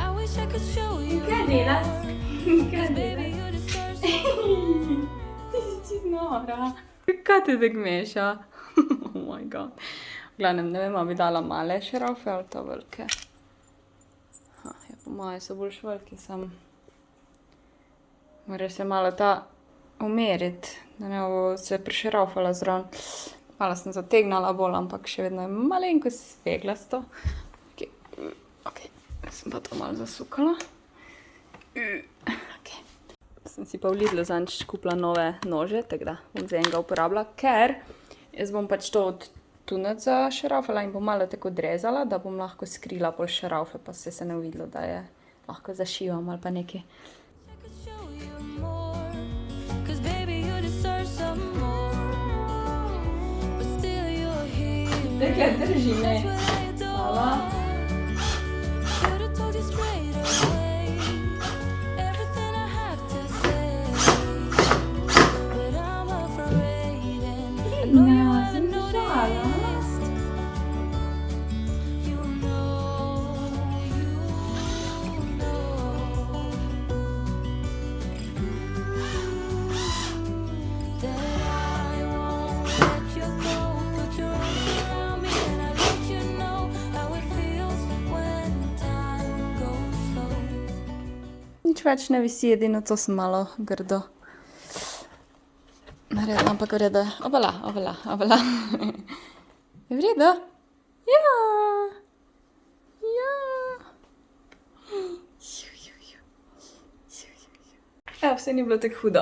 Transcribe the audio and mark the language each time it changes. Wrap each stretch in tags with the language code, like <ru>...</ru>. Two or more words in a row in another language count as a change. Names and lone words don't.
<en>wish I could show you.</en> <sl>Kaj delaš? Kaj</sl> <en>Baby,</en> <sl>delaš?</sl> <en>you deserve some</en> <sl>Ti si čisto nora. Kaj te tako meša?</sl> <en>Oh my god.</en> <sl>V glavnem, ne vem, a bi dala male šarafe ali ta velike. Ja, po moje so boljš veliki, sam. Mora se malo ta umeriti, da ne bo se prišarafala zraven. Malo sem zategnala bolj, ampak še vedno je malenkost sveglasto. Ok, sem pa to malo zasukala. Ok. Sem si pa v Lidlu zadnjič kupila nove nože, tako da bom za enega uporabila, ker jaz bom pač to od tunec zašarafala in bom malo tako odrezala, da bom lahko skrila pol šarafe, pa se ne videlo, da je lahko zašivam ali pa nekaj.</sl> <en>I could show you more. 'Cause baby, you deserve some more. But still you're here.</en> <sl>Dekle, drži me.</sl> <en>That's what I adore. Should've told you straight away everything I have to say. But I'm afraid and I know you haven't noticed. You know that I won't let you go. Put your arms around me and I let you know how it feels when time goes slow.</en> <sl>Nič več ne visi, edino to sem malo grdo naredila, ampak v redu. Obala. Je v redu? Ja. Evo, vse ni bilo tako hudo.</sl>